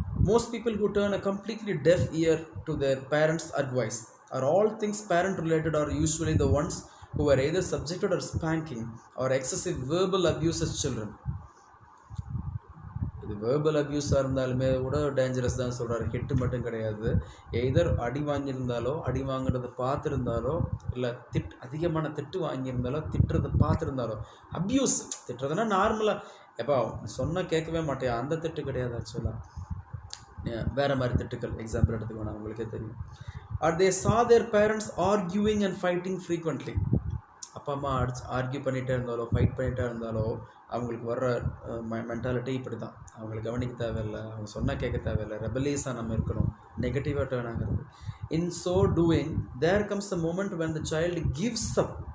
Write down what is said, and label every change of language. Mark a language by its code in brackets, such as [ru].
[en] Most people who turn a completely deaf ear to their parents' advice are all things parent related are usually the ones who are either subjected or spanking or excessive verbal abuse as children. [ta] இது verbal அப்யூஸாக இருந்தாலுமே கூட dangerous தான் சொல்கிறாரு. Hit மட்டும் கிடையாது. எதர் அடி வாங்கியிருந்தாலோ, அடி வாங்குறத பார்த்துருந்தாலோ, இல்லை அதிகமான திட்டு வாங்கியிருந்தாலோ, திட்டுறதை பார்த்துருந்தாலோ, அப்யூஸ். திட்டுறதுனா நார்மலாக எப்போ சொன்னால் கேட்கவே மாட்டேன், அந்த திட்டு கிடையாது. ஆக்சுவலாக வேறு மாதிரி திட்டுக்கள் எக்ஸாம்பிள் எடுத்துக்கணும், உங்களுக்கே தெரியும். [en] Or they saw their parents arguing and fighting frequently. [ta] அப்பா அம்மா ஆர்கியூ பண்ணிகிட்டே இருந்தாலோ, ஃபைட் பண்ணிகிட்டே இருந்தாலோ அவங்களுக்கு வர்ற மென்டாலிட்டி இப்படி தான். அவங்களை கவனிக்க தேவையில்லை, அவங்க சொன்னால் கேட்க தேவையில்லை, ரெபலியஸாக நம்ம இருக்கணும், நெகட்டிவாக டேர்ன் ஆகிறது. [en] In so doing there comes a moment when the child gives up.